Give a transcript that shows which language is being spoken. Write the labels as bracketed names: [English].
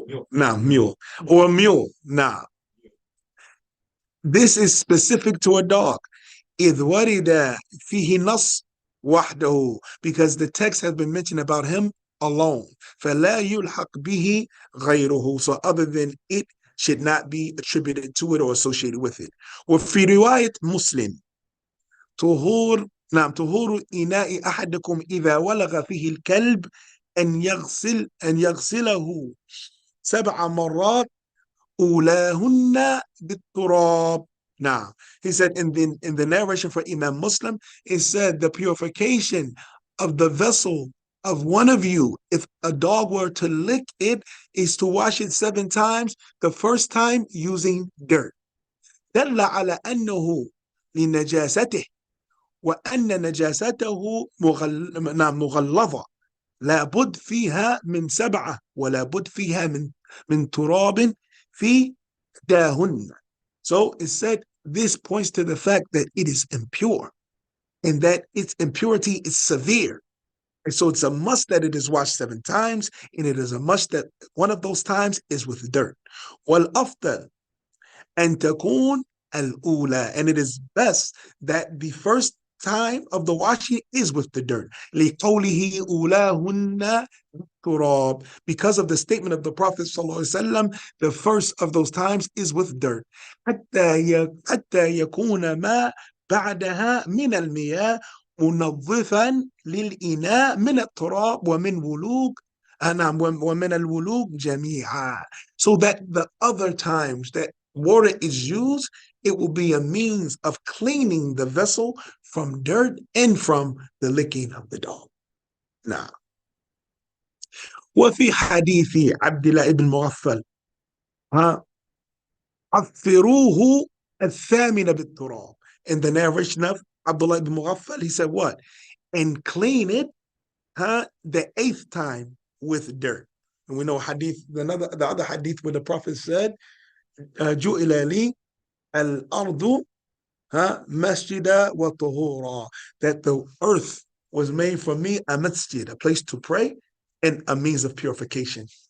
[English] Nah, mule or a mule. Nah, this is specific to a dog. [Arabic] إذ ورد فيه نص وحده, [English] because the text has been mentioned about him alone. [Arabic] فلا يلحق به غيره, [English] so other than it should not be attributed to it or associated with it. [Arabic] وفي رواية مسلم طهور نعم طهور إناء أحدكم إذا ولغ فيه الكلب أن يغسله 7 مرات أولاهن بالتراب. [English] Now, he said in the narration for Imam Muslim, it said the purification of the vessel of one of you, if a dog were to lick it, is to wash it 7 times, the first time using dirt. [Arabic] دل على أنه لنجاسته وأن نجاسته مغلظة لا بد فيها من 7 ولا بد فيها من تراب في داهن. [English] So it said this points to the fact that it is impure and that its impurity is severe. And so it's a must that it is washed 7 times, and it is a must that one of those times is with dirt. [Arabic] والأفضل أن تكون الأولى, [English] and it is best that the first time of the washing is with the dirt. [Arabic] لقوله أولاهن turab, [English] because of the statement of the Prophet ﷺ, the first of those times is with dirt. [Arabic] حتى يكون ما بعدها من المياه منظفا للإناء من التراب ومن ولوغ ومن الولوغ جميعا. [English] So that the other times that water is used, it will be a means of cleaning the vessel from dirt and from the licking of the dog. [Arabic] Now, وفي حديث عبد الله بن مغفل عفروه الثامن بالتراب. [English] In the narration of Abdullah ibn Mughaffal, he said what? And clean it the 8th time with dirt. And we know hadith, the other hadith where the Prophet said, [Arabic] جُئِلَ لِي الْأَرْضُ masjida wa tahura, [English] that the earth was made for me a masjid, a place to pray, and a means of purification.